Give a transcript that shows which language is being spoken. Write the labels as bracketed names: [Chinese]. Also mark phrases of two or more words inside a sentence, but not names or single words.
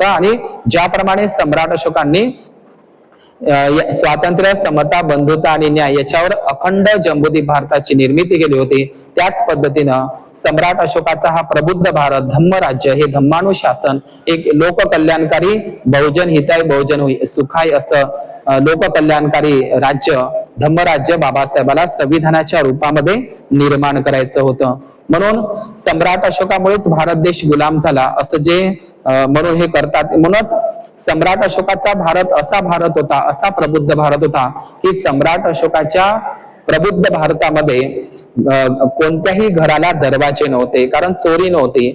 [Marathi] आणि ज्याप्रमाणे सम्राट अशोकांनी स्वातंत्र्य, समता, बंधुता आणि न्याय याच्यावर अखंड जम्बूद्वीप भारताची निर्मिती केली होती, त्याच पद्धतीनं सम्राट अशोकाचा हा प्रबुद्ध भारत, धम्म राज्य, हे धम्मानुशासन, एक लोककल्याणकारी, [Pali] बहुजन हिताय बहुजन सुखाय [Marathi] असं लोककल्याणकारी राज्य, धम्मराज्य बाबासाहेबाला संविधानाच्या रूपामध्ये निर्माण करायचं होतं. म्हणून सम्राट अशोकामुळेच भारत देश गुलाम झाला असं जे म्हणून हे करतात. म्हणूनच सम्राट अशोकाचा भारत असा भारत होता, असा प्रबुद्ध भारत होता की सम्राट अशोकाच्या प्रबुद्ध भारतामध्ये कोणत्याही घराला दरवाजे नव्हते, कारण चोरी नव्हती.